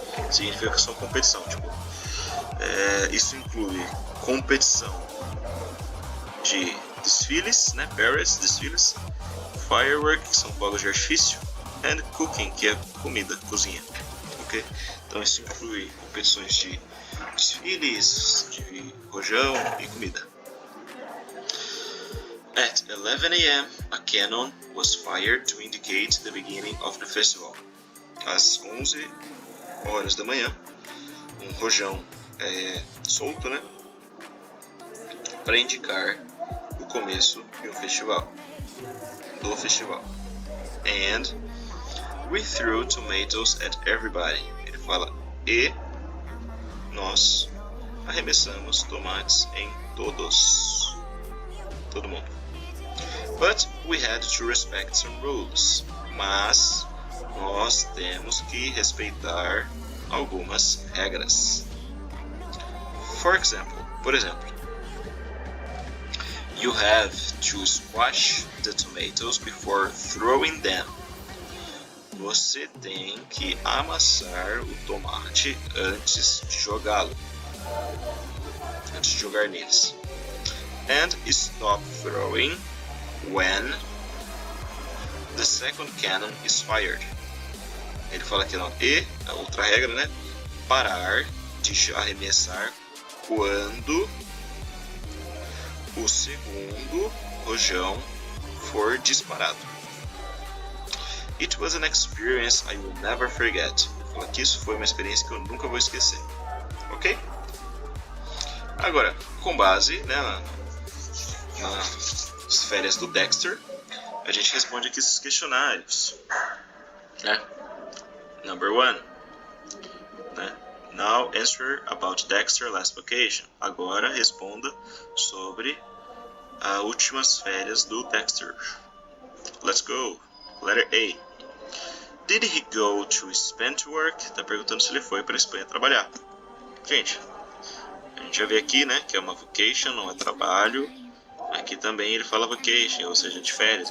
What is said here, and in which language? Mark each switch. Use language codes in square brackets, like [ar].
[pt] Significa que são competição, tipo, isso inclui competição de desfiles, parades, desfiles, fireworks, que são fogos de artifício, [en] and cooking, [pt] que é comida, cozinha, ok? Então isso inclui competições de desfiles, de rojão e comida. [en] At 11 a.m., a cannon was fired to indicate the beginning of the festival. [pt] Às 11 horas da manhã, rojão solto, né? Para indicar o começo do festival. [en] And we threw tomatoes at everybody. [pt] Ele fala, e nós arremessamos tomates em todo mundo. [en] But we had to respect some rules. [pt] Mas nós temos que respeitar algumas regras. Por exemplo, [en] you have to squash the tomatoes before throwing them. [pt] Você tem que amassar o tomate antes de jogá-lo. Antes de jogar neles. [en] And stop throwing when the second cannon is fired. [pt] Ele fala aqui não. E, a outra regra, né? Parar de arremessar quando o segundo rojão for disparado. It was an experience I will never forget. Ele fala que isso foi uma experiência que eu nunca vou esquecer. Ok? Agora, com base, né, nas férias do Dexter, a gente responde aqui esses questionários, né? [en] Number 1, né? Now answer about Dexter last vacation. [pt] Agora responda sobre as últimas férias do Dexter. [en] Let's go. Letter A. Did he go to Spain to work? [pt] Tá perguntando se ele foi para a Espanha trabalhar. Gente, a gente já vê aqui, né, que é uma vacation, não é trabalho. Aqui também ele fala vacation, ou seja, de férias.